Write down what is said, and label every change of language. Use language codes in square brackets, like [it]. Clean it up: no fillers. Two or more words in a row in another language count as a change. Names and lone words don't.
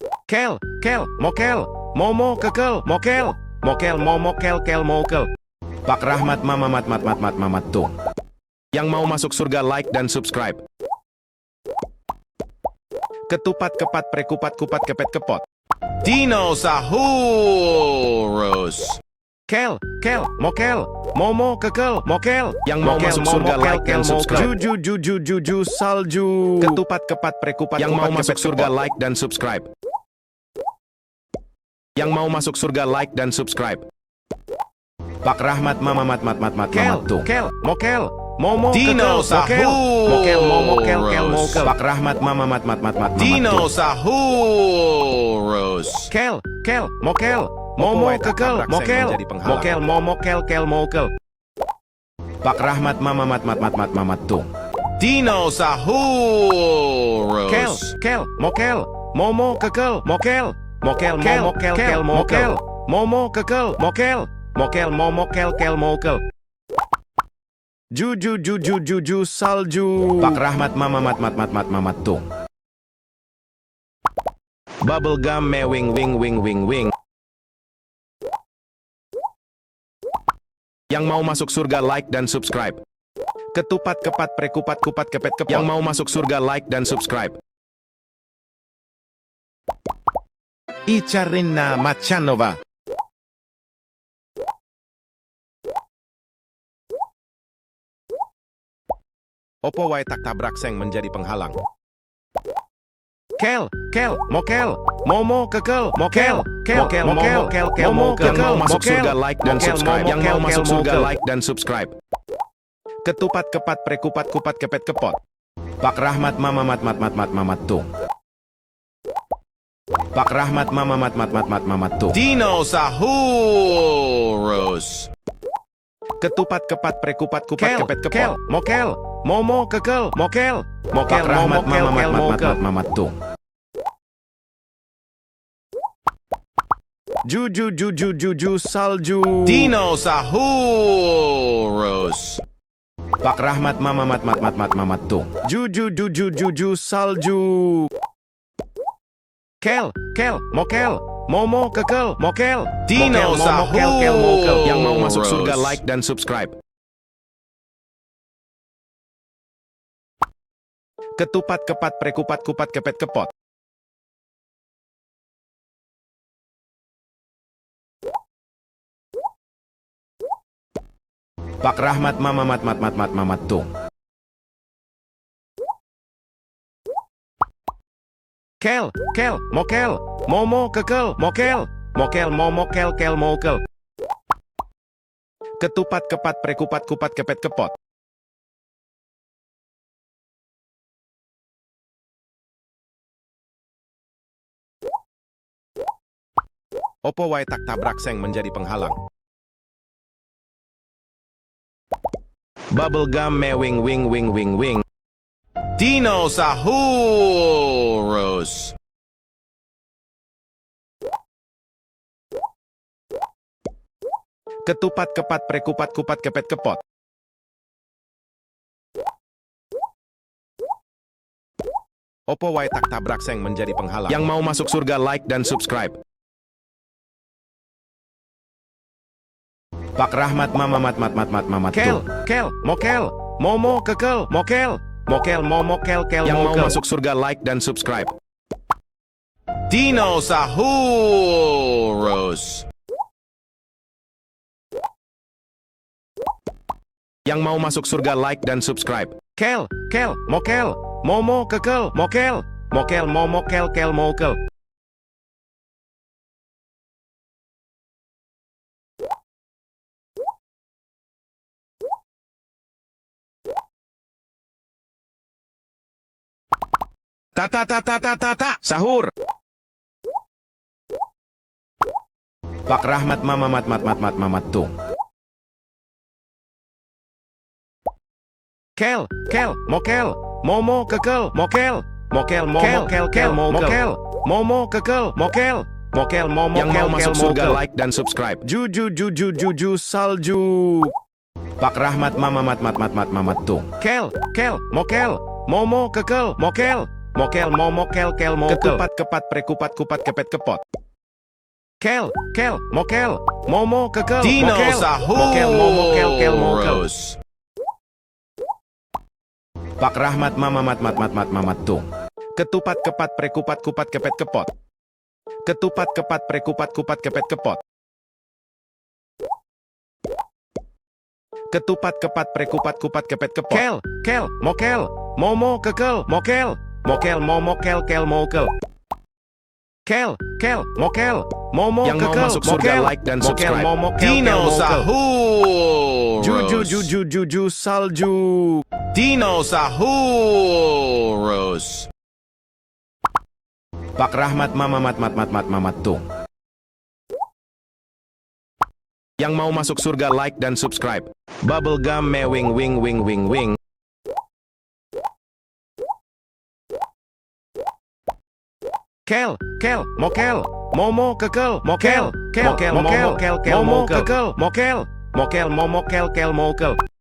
[id] Kel, kel, mokel, momo, kekel, mokel, mokel, momo, kel, kel, mokel. Pak Rahmat mamat tuh. Yang mau masuk surga like dan subscribe. Ketupat, kepat, prekupat, kupat, kepet, kepot. Dinosaurus. Kel, kel, mokel, momo, kekel, mokel. Yang mau masuk surga like dan subscribe. Juju, salju. Ketupat, kepat, prekupat, yang mau masuk surga like dan subscribe. Yang mau masuk surga like dan subscribe. Pak Rahmat mamat tuh. Kel, mokel, momo, dinosaurus. Mokel, momo, kel, kel, mokel. Pak Rahmat mamat dinosaurus. Kel, kel, mokel, momo, kekel, mokel, mokel, momo, kel, kel, mokel. Pak Rahmat mamat tuh. Dinosaurus. Kel, kel, mokel, momo, kekel, mokel, mokel, momo, kel, kel, mokel, momo, kekel, mokel, mokel, momo, kel, kel, mokel. Juju, salju. Pak Rahmat mamat tuh. [en] Bubblegum mewing, wing. [id] Yang mau masuk surga like dan subscribe. Ketupat, kepat, prekupat, kupat, kepet, kepot. Yang mau masuk surga like dan subscribe. Icharina Machanova. [jv] Opo wae tak tabrak seng [id] menjadi penghalang. Kel, kel, mokel, momo, kekel, mokel, mokel, mokel, kel, kel, mokel. Yang mau masuk surga like dan subscribe. Yang mau masuk surga like dan subscribe. Ketupat, kepat, prekupat, kupat, kepet, kepot. Pak Rahmat mamat tuh. Pak Rahmat mamat tuh. Dinosaurus. Ketupat, kepat, prekupat, kupat, kepet, kepot. Mokel, momo, kekel, mokel, mokel, Rahmat mamat tuh. Juju, salju. Dinosaurus. Pak Rahmat mamat tuh. Juju, salju. Kel, kel, mokel, momo, kekel, mokel, dinosaurus. Yang mau masuk surga like dan subscribe. Ketupat, kepat, prekupat, kupat, kepet, kepot. Pak Rahmat mamat tuh. Kel, kel, mokel, momo, kekel, mokel, mokel, momo, kel, kel, mokel. Ketupat, kepat, prekupat, kupat, kepet, kepot. [jv] Opo wae tak tabrak seng [id] menjadi penghalang. [en] Bubblegum mewing, wing. [id] Dinosaurus. Ketupat, kepat, prekupat, kupat, kepet, kepot. [jv] Opo wae tak tabrak seng [id] menjadi penghalang. Yang mau masuk surga like dan subscribe. Pak Rahmat mamat tuh. Kel, mokel, momo, kekel, mokel, mokel, momo, kel, kel, yang mau masuk surga like dan subscribe. Dinosaurus. Yang mau masuk surga like dan subscribe. Kel, kel, mokel, momo, kekel, mokel, mokel, momo, kel, kel, mokel. Ta sahur. Pak Rahmat mamat tuh. Kel, kel, mokel, momo, kekel, mokel, mokel, momo, kel, kel, mokel, momo, kekel, mokel, mokel, momo. Yang mau masuk surga like dan subscribe. Juju, salju. Pak Rahmat mamat tuh. Kel, kel, mokel, momo, kekel, mokel, mokel, momo, kel, mokel. Ketupat, kepat, prekupat, kupat, kepet, kepot. Kel, mokel, momo, kekel, mokel, mokel, momo, kel, mokel. Pak Rahmat mamamat mamat tung. Ketupat, kepat, prekupat, kupat, kepet, kepot. Ketupat, kepat, prekupat, kupat, kepet, kepot. Ketupat, kepat, prekupat, kupat, kepet, kepot. Kel, mokel, momo, kekel, mokel, mokel, momo, kel, mokel. Kel, mokel, momo, yang kekel, mau masuk surga mokel, like dan subscribe. momo, kel, mokel. Dinosaurus. Juju, salju. Dinosaurus. Pak Rahmat mamamat mamat tung. Yang mau masuk surga like dan subscribe. [en] Bubblegum mewing wing wing wing wing. Kel, mokel, momo, kekel, mokel, mokel, momo, kel, momo, kekel, mokel, mokel, momo, kel, mokel.